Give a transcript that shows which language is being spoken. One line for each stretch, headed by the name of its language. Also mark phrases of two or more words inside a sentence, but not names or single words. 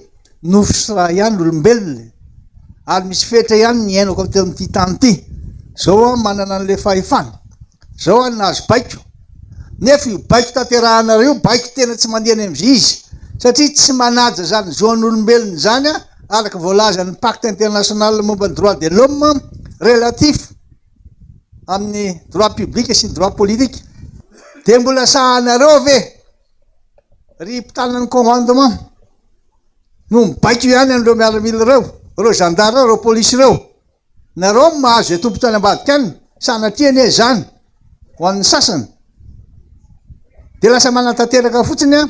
Malagasy: nofosra ihany olombelona ary misy fetra ihany ny ainako teo amin'ity tany ity zao manana an'le fahefana zao any nahazo baiko nefa io baiko tanterahanareo baiko tena tsy mandehany am'zy izy satria tsy manaja zany zoan'olombelona zany araka voalazan'ny
French: pacte international
Malagasy: momba ny
French: droit de l'homme relatif
Malagasy: amin'ny
French: droit public
Malagasy: sy ny
French: droit politique
Malagasy: de mbola sahanareo ve ry mpitanany commandement no mibaiko ihany an'ireo miaramila reo gendarme reo polisy reo nareo mahazo e tompontany ambadika any sanatriany e zany ho an'ny sasany de lasa manatanteraka fotsiny